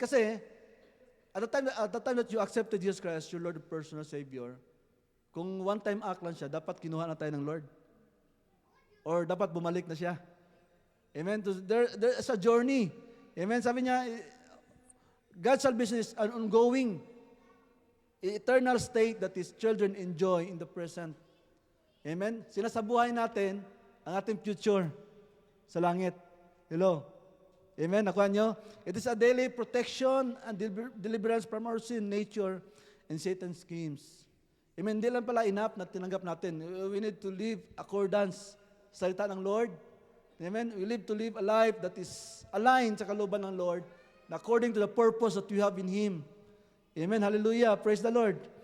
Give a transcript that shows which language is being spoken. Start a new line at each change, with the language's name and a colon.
English: Kasi, at the time that you accepted Jesus Christ, your Lord and personal Savior,
Filipino: kung one-time act lang siya, dapat kinuha na tayo ng Lord. Or dapat bumalik na siya. Amen?
English: There's a journey.
Filipino: Amen? Sabi niya,
English: God's salvation is an ongoing, eternal state that His children enjoy in the present. Amen?
Filipino: Sinasabuhay natin ang ating future sa langit. Hello? Amen? Nakuha nyo?
English: It is a daily protection and deliverance from our sin, nature, and Satan's schemes.
Filipino: Amen? Hindi lang pala enough na tinanggap natin.
English: We need to live accordance
Filipino: sa salita ng Lord. Amen?
English: We live to live a life that is aligned
Filipino: sa kalooban ng Lord,
English: according to the purpose that we have in Him. Amen. Hallelujah. Praise the Lord.